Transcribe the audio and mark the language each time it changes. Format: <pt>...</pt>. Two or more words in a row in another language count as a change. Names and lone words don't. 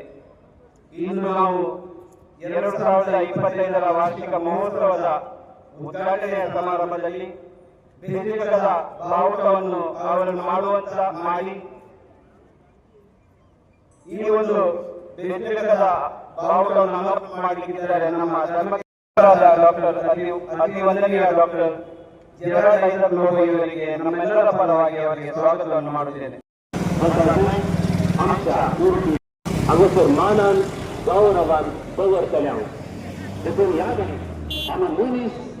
<kn>ಇಂದು ನಾವು 2025ರ ವಾರ್ಷಿಕ ಮಹೋತ್ಸವದ ಉದ್ಘಾಟನೆಯ ಸಮಾರಂಭದಲ್ಲಿ ಬೆಸಿಲಿಕಾದ ಬಾವುಟವನ್ನು ಅವರನ್ನು ಮಾಡಿ ಈ ಒಂದು ಬೆಸಿಲಿಕಾದ ಬಾವುಟವನ್ನು ಅನಾವರಣ ಮಾಡಲಿಕ್ಕಿದ್ದಾರೆ ನಮ್ಮ ಧರ್ಮಗುರುಗಳಾದ ಡಾಕ್ಟರ್ ಅತಿ ವಂದನೀಯ ಡಾಕ್ಟರ್ ಜರಾಲ್ಡ್ ಐಸಾಕ್ ಲೋಬೋ ಇವರಿಗೆ ನಮ್ಮೆಲ್ಲರ ಪರವಾಗಿ ಅವರಿಗೆ ಸ್ವಾಗತವನ್ನು ಮಾಡುತ್ತೇನೆ.</kn> <kok>अगोदर मानान गौरवान प्रवर्तल्यां देखून याद आहे आम्हा मनीस</kok>